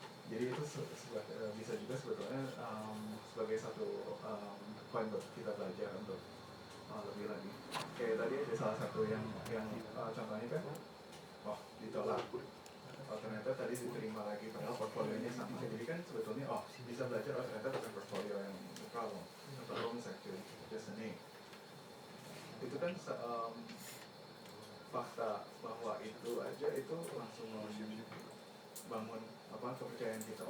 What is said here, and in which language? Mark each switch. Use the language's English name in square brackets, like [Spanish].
[Indonesian] Jadi itu bisa juga sebetulnya sebagai satu poin buat kita belajar untuk lebih lagi. Kayak tadi ada salah satu yang contohnya kan, ditolak. Ternyata tadi diterima lagi padahal portfolionya sama. Jadi kan sebetulnya bisa belajar, ternyata bukan portfolio yang problem. [English] The problem is actually just a name. [Indonesian] Itu kan fakta bahwa itu aja itu langsung bangun kepercayaan kita.